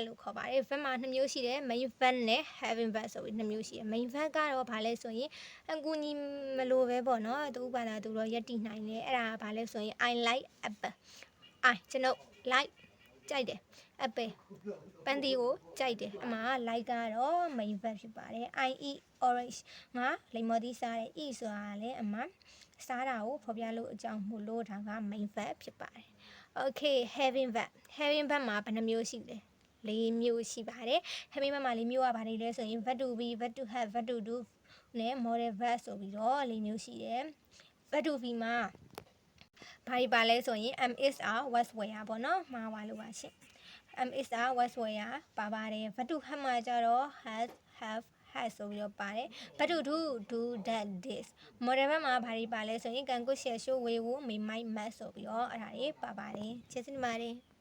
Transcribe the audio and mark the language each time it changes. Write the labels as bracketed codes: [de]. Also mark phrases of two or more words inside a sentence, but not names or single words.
[my] လို့ခေါ်ပါတယ် verb မှာ2မျိုးရှိတယ် [en] main verb [my] နဲ့ [en] having verb [my] ဆိုပြီး2မျိုးရှိတယ် [en] main verb [my] ကတော့ဘာလဲဆိုရင်အကူညီမလိုပဲပေါ့နော်သူဘာသာသူတော့ယက်တည်နိုင်တယ်အဲ့ဒါကဘာလဲဆိုရင် [en] I like apple I [my] ကျွန်တော် like ကြိုက်တယ် apple ပန်းသီးကိုကြိုက်တယ်အမှာ like ကတော့ [en] main verb [my] ဖြစ်ပါတယ် [en] I eat orange [my] ငါလိမ္မော်သီးစားတယ် eat ဆိုတာလည်းအမှာစားတာကိုဖော်ပြလို့ အကြောင်းမို့လို့ဒါက [en] main verb [my] ဖြစ်ပါတယ် [en] okay having verb [my] မှာဘယ်နှမျိုးရှိလဲ4မျိုးရှိပါတယ် [en] having verb [my] မှာ4မျိုးက ဘာတွေလဲဆိုရင် [en] verb to be verb to have verb to do [my] နဲ့ [en] modal verb [my] ဆိုပြီးတော့4မျိုးရှိတယ် [en] verb to be [my] မှာဘာတွေပါလဲဆိုရင် [en] am is are was were [my] ပေါ့နော်မှားပါလို့ပါရှင် [en] am is are was were [my] ပါပါတယ် [en] verb to have [my] မှာကျတော့ [en] has have has [my] ဆိုပြီးတော့ပါတယ် [en] verb to do that this modal verb [my] မှာဘာတွေပါလဲဆိုရင် [en] can could shall should will may might must [my] ဆိုပြီးတော့အဲ့ဒါတွေပါပါတယ်ကျေးဇူးတင်ပါတယ်